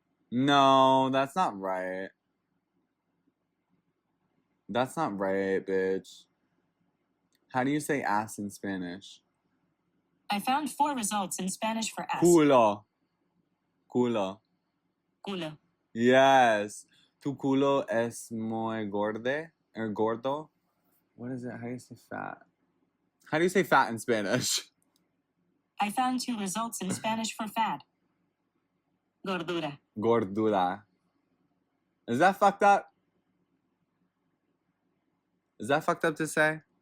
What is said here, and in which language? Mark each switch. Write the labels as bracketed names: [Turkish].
[English] No, that's not right. That's not right, bitch. How do you say ass in Spanish? I found 4 results in Spanish for ass. [Spanish] Culo. Culo. Culo. [English] Yes. [Spanish] Tu culo es muy gordo or gordo. [English] What is it? How do you say fat? How do you say fat in Spanish? I found 2 results in Spanish for fat. [Spanish] Gordura. [English] Gordura. Is that fucked up? Is that fucked up to say?